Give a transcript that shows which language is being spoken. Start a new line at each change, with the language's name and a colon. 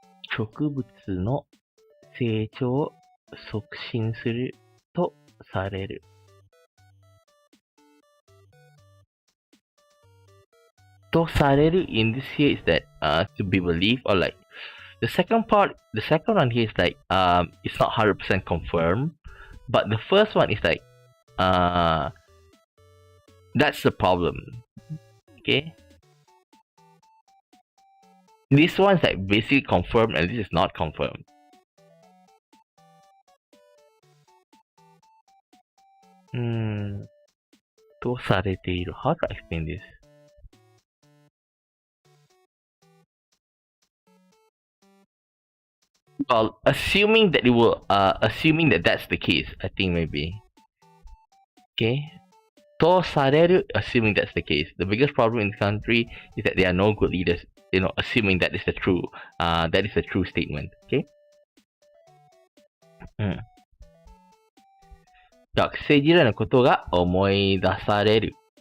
Japanese: 植物の成長を促進するとされる。
English: とされる in this here is that to be believed or like the second one here is like it's not 100% confirmed, but the first one is like that's the problem. Okay. This one's like basically confirmed and this is not confirmed. To されている.How to explain this? Well, assuming that that's the case, I think maybe. Okay? とされる assuming that's the case. The biggest problem in this country is that there are no good leaders. Assuming that is the true statement. Okay?
Japanese: 学生時代のことが思い出される。